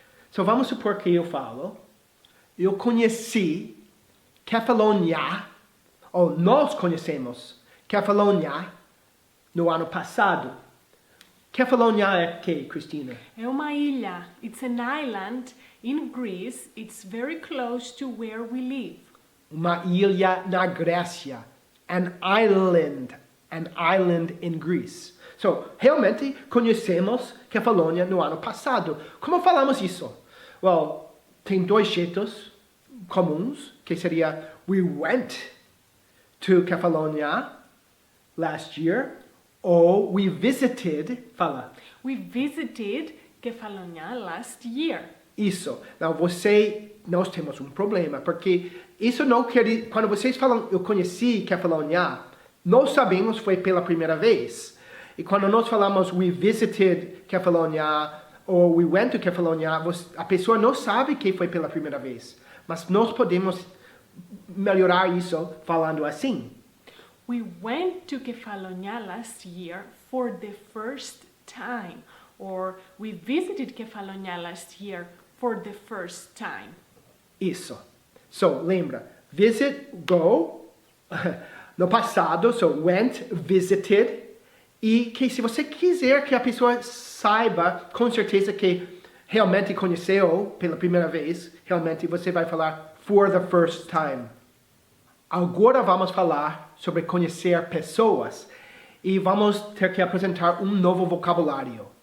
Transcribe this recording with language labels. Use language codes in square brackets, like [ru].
[pt] Então vamos supor que eu falo, eu conheci Kefalonia, ou nós conhecemos Kefalonia no ano passado. Kefalonia é que, Cristina? É uma ilha. [en] It's an island in Greece. It's very close to where we live. [pt] Uma ilha na Grécia. [en] An island in Greece. [pt] So, realmente conhecemos Kefalonia no ano passado. Como falamos isso? Well, tem 2 jeitos comuns, que seria [en] we went to Kefalonia last year, [pt] ou we visited, fala. [en] We visited Kefalonia last year. [pt] Isso. Não, nós temos um problema, porque isso não quer, quando vocês falam, eu conheci Kefalonia, nós sabemos foi pela primeira vez. E quando nós falamos [en] we visited Kefalonia [pt] ou [en] we went to Kefalonia, [pt] a pessoa não sabe que foi pela primeira vez. Mas nós podemos melhorar isso falando assim. [en] We went to Kefalonia last year for the first time. Or we visited Kefalonia last year for the first time. [pt] Isso. So, lembra. Visit, go. No passado, so went, visited. E que se você quiser que a pessoa saiba com certeza que realmente conheceu pela primeira vez, realmente você vai falar [en] for the first time. [pt] Agora vamos falar sobre conhecer pessoas e vamos ter que apresentar um novo vocabulário.